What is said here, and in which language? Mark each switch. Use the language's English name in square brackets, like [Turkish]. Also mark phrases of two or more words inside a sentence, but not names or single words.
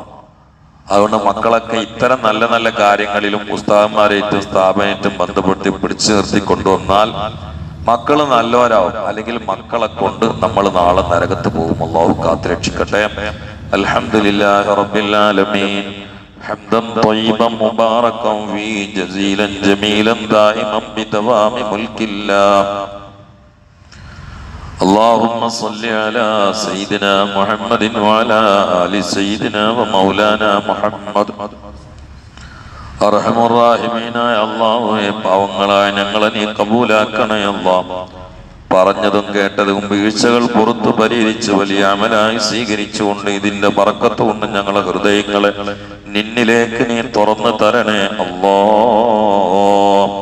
[Malayalam] അതുകൊണ്ട് മക്കളൊക്കെ ഇത്തരം നല്ല നല്ല കാര്യങ്ങളിലും ഉസ്താദന്മാരായിട്ടും സ്ഥാപനമായിട്ടും ബന്ധപ്പെട്ട് പിടിച്ചു നിർത്തി കൊണ്ടുവന്നാൽ മക്കള് നല്ലവരാവും. അല്ലെങ്കിൽ മക്കളെ കൊണ്ട് നമ്മൾ നാളെ നരകത്ത് പോകും. അല്ലാഹു കാത്തുരക്ഷിക്കട്ടെ. [Arabic] الحمد لله رب العالمين. حمدا طيبا مباركا فيه جزيلا جميلا دائما بدوام ملك الله. اللهم صل على سيدنا محمد وعلى آل سيدنا ومولانا محمد. [Malayalam] അർഹമുർറാഹിമീനായ അല്ലാഹുവേ, പാവങ്ങളായ ഞങ്ങളെ നീ കബൂലാക്കണേ അല്ലാഹ്. പറഞ്ഞതും കേട്ടതും വീഴ്ചകൾ പുറത്തു പരിഹരിച്ച് വലിയ അമലായി സ്വീകരിച്ചുകൊണ്ട് ഇതിന്റെ ബറക്കത്ത് കൊണ്ട് ഞങ്ങളെ ഹൃദയങ്ങളെ നിന്നിലേക്ക് നീ തുറന്നു തരണേ അല്ലാഹ്.